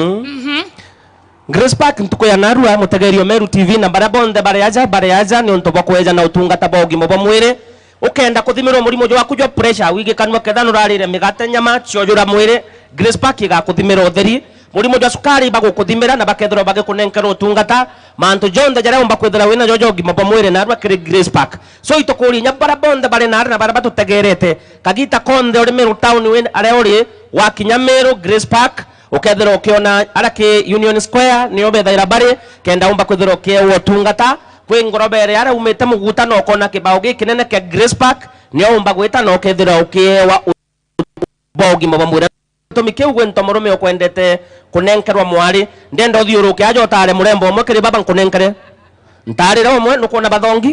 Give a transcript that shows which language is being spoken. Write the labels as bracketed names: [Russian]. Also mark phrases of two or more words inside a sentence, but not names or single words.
[Meru] Grace Park ntuko ya narua mutegerio Meru TV na barabonde bareaja ni ontobo kweja na utungata bogi mobo mwire ukenda kuthimirwo murimo jo wakujwa pressure wige kanwa ketha nurarire migate nyama ciojura mwire Grace Park igakuthimirwo theri murimo jo sukari bagukuthimira na bakethro bagikunenkerwo utungata manto jonde jara umba kwethera wina jojo gimobo mwire na arwa kire Grace Park so itokuri nya barabonde bare na barabatu tegerete kagita konde uri Meru town win are uri wakinya Meru Grace Park ukethera ukiona arake Union Square ni obethaira bare kenda umba kwethera ukiewo utungata kwe ngorobere ara umete muguta no kona kibao gikinene ke Grace Park ni umba gwita no kethira ukiewa bogi mabamura tumike ugwe ntomorume okwendete kunenkerwa mwari ndenda uthiuruke ajo tare murembo omwe kiri baba nkunenkere ntarira omwe nukona bathongi